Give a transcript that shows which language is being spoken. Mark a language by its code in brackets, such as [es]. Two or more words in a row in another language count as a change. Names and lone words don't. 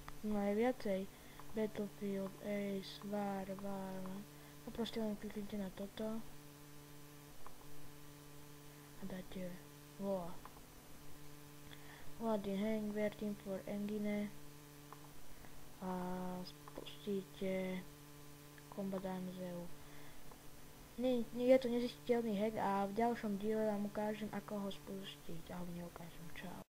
[sk] No aj viacej. Battlefield, Ace, War. A proste len kliknite na toto. A dáte vola. [en] Loading hang, waiting for engine. [sk] A spustíte Combat Arms EU. Je to nezistiteľný hack a v ďalšom diele vám ukážem, ako ho spustiť, alebo neukážem. Čau.